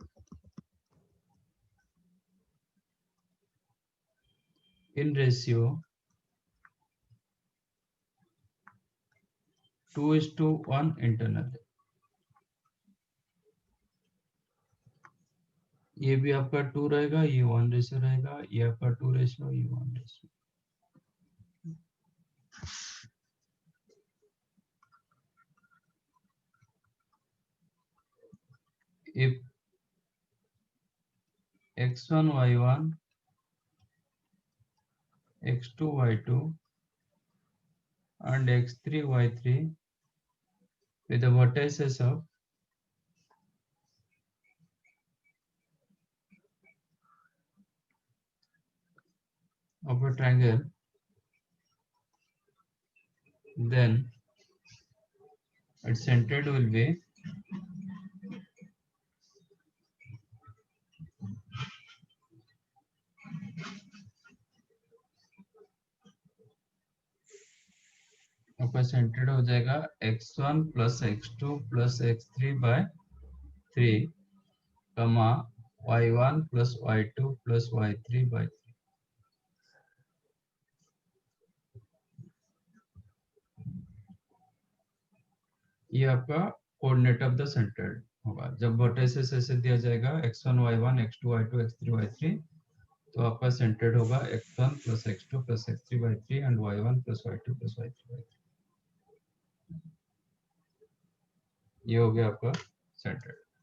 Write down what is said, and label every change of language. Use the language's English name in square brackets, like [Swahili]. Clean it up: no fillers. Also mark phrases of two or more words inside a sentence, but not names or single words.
[English] in ratio 2:1 इंटरनल। [Hindi] ये भी आपका 2 रहेगा, ये 1 रेशियो रहेगा, ये आपका 2 रेशियो, ये 1 रेशियो। [English] if x1 y1 x2 y2 and x3 y3 with the vertices of a triangle, then its centered will be [Hindi] आपका सेंटर्ड हो जाएगा [English] x1 plus x2 plus x3 by 3 कमा y1 plus y2 plus y3 by 3। [Hindi] ये आपका [English] coordinate of the centered [Hindi] होगा। जब वर्टिसेस ऐसे दिया जाएगा [English] x1 y1 x2 y2 x3 y3, [Hindi] तो आपका सेंटर्ड होगा [English] x1 plus x2 plus x3 by 3 and y1 plus y2 plus y3 by 3। [Hindi] ये हो गया आपका सेंटर्ड।